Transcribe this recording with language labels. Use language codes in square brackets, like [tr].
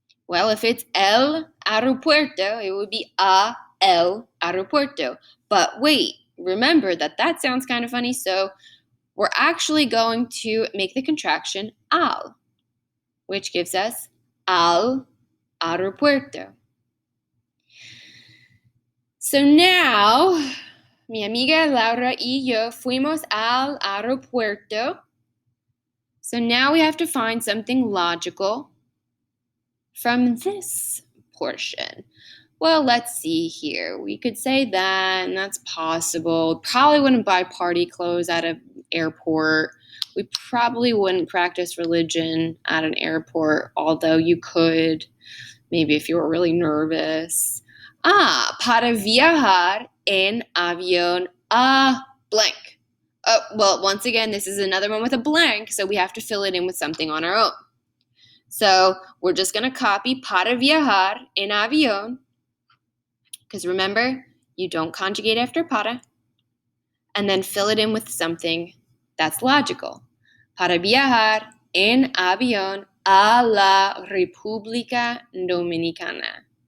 [en] Well, if it's el aeropuerto, it would be [es] a el aeropuerto. [en] But wait, remember that sounds kind of funny, so we're actually going to make the contraction al, which gives us [es] al aeropuerto. [en] So now, [es] mi amiga Laura y yo fuimos al aeropuerto. [en] So now we have to find something logical from this portion. Well, let's see here. We could say that, and that's possible. Probably wouldn't buy party clothes at an airport. We probably wouldn't practice religion at an airport, although you could, maybe if you were really nervous. [es] Para viajar en avión a blank. [en] Well, once again, this is another one with a blank, so we have to fill it in with something on our own. So we're just going to copy [es] para viajar en avión, [en] because remember, you don't conjugate after para, and then fill it in with something that's logical. [es] Para viajar en avión a la República Dominicana.